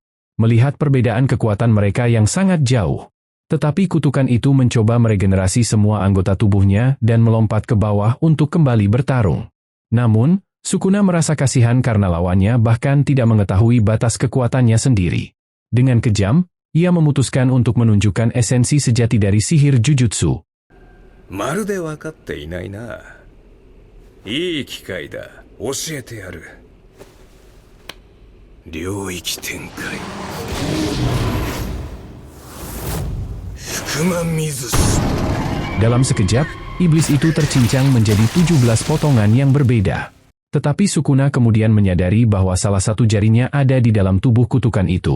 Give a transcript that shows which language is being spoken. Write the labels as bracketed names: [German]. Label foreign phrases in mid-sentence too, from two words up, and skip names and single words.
[Indonesian] Melihat perbedaan kekuatan mereka yang sangat jauh, Tetapi kutukan itu mencoba meregenerasi semua anggota tubuhnya dan melompat ke bawah untuk kembali bertarung. Namun, Sukuna merasa kasihan karena lawannya bahkan tidak mengetahui batas kekuatannya sendiri. Dengan kejam, ia memutuskan untuk menunjukkan esensi sejati dari sihir Jujutsu. [Japanese] まるで分かっていないな。いい機会だ。教えてやる。領域展開。 [Indonesian] Dalam sekejap, iblis itu tercincang menjadi 17 potongan yang berbeda. Tetapi Sukuna kemudian menyadari bahwa salah satu jarinya ada di dalam tubuh kutukan itu.